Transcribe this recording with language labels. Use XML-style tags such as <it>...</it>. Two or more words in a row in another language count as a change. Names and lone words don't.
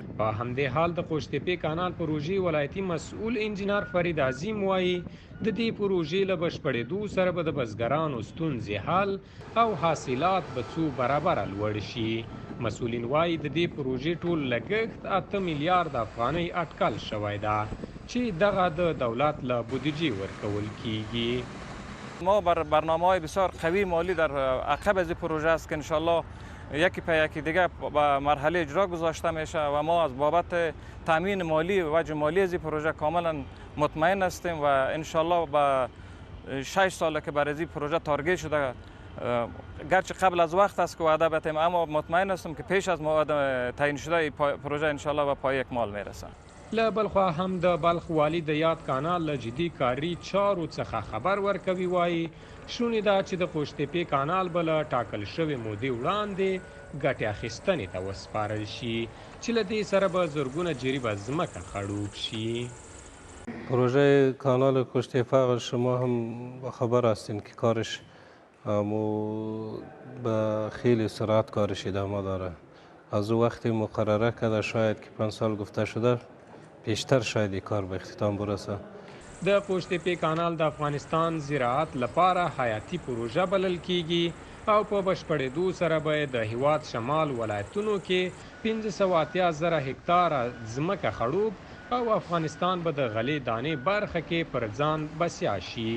<ps>په همدې حال د قوشتېپې کانال پروژې ولایتي مسؤل انجینر فرید عظیم وایي د دې پروژې له بشپړېدو سره به د بزګرانو ستونزې حل او حاصلات به څو برابره لوړ شي. مسؤلین وایي د دې پروژې ټول لګښت 8 میلیارد افغانۍ اټکل شوی ده چې دغه د دولت له بودجې ورکول کیږي.</ps> <fa>ما بر برنامه‌های بسیار قوی مالی در عقب از این پروژه است که انشالله یکی پی یکی دیگه به مرحله اجرا گذاشته میشه و ما از بابت تامین مالی و وجه مالی از این پروژه کاملا مطمئن هستیم و انشالله به 6 ساله که برای این پروژه تارگت شده، گرچه قبل از وقت است که وعده بدیم اما مطمئن هستم که پیش از موعد تعیین شده پروژه انشالله به پای اکمال میرسه.</fa> <ps>له بلخوا هم د بلخ والی د یاد کانال له جدي کاري چارو څخه خبر ورکوي. وایي شونې ده چې د قوشتېپې کانال به له ټاکل شوې مودې وړاندې ګټې اخیستنې ته وسپارل شي چې له دې سره به زرګونه جریبه ځمکه خړوب شي.</ps> <fa>پروژه کانال قوشتېپه شما هم خبر هستین که کارش به خیلی سرعت کارش ادامه داره. از او وقتی مقرره کرده شاید که 5 سال گفته شده بیشتر شاید این کار به اختتام برسه.</fa> <ps>د قوشتېپې کانال د افغانستان زراعت لپاره حیاتي پروژه بلل کیږي او په بشپړېدو سره به د هیواد شمال ولایتونو کې 580,000 هکتاره ځمکه خړوب او افغانستان به د غلې دانې برخه کې پر ځان بسیا شي.</ps>